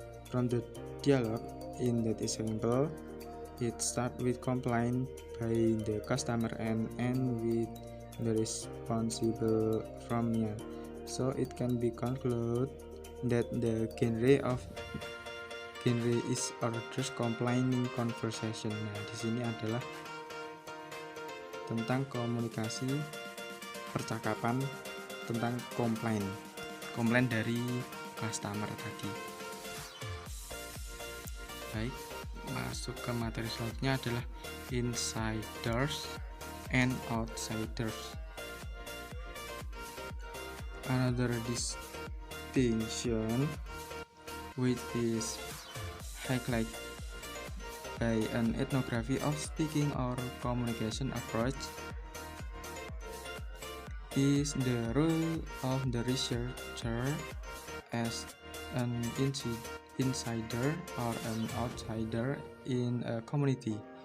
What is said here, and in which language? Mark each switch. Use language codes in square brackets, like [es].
[en] From the dialogue in that example, it start with complaint by the customer and end with the responsible from Mia. So it can be concluded that the genre is others complaining conversation. [id] Nah, di sini adalah tentang komunikasi percakapan tentang komplain dari customer tadi. Baik, masuk ke materi selanjutnya adalah insiders and outsiders. [en] Another distinction which is highlighted by an ethnography of speaking or communication approach is the role of the researcher as an insider or an outsider in a community.